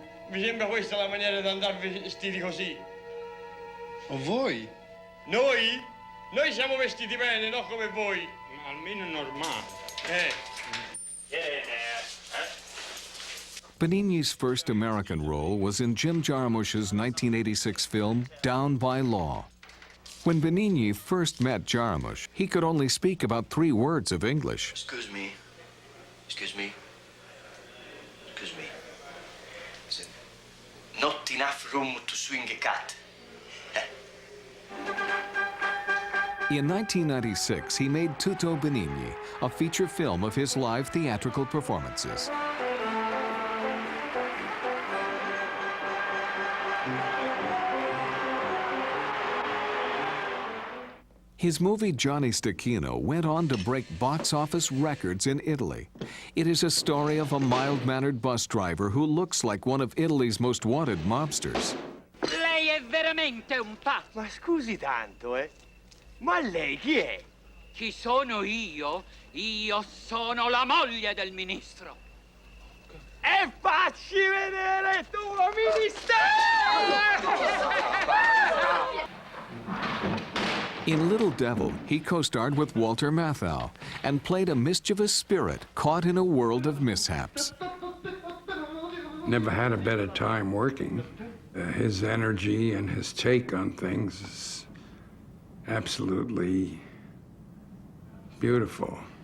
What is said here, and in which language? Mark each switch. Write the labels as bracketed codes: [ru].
[it] Mi sembra questa la maniera di andare vestiti così. O voi? Noi? Noi siamo vestiti bene, non come voi. Almeno normale. [en] Benigni's first American role was in Jim Jarmusch's 1986 film, Down by Law. When Benigni first met Jarmusch, he could only speak about 3 words of English. Excuse me. Excuse me. Excuse me. Is not enough room to swing a cat? In 1996, he made Tutto Benigni, a feature film of his live theatrical performances. His movie Johnny Stecchino went on to break box office records in Italy. It is a story of a mild-mannered bus driver who looks like one of Italy's most wanted mobsters. [it] Lei è veramente un pazzo. Ma scusi tanto, Ma lei chi è? Chi sono io? Io sono la moglie del ministro. E facci vedere il tuo ministero! [en] In Little Devil, he co-starred with Walter Matthau and played a mischievous spirit caught in a world of mishaps. Never had a better time working. His energy and his take on things is absolutely beautiful.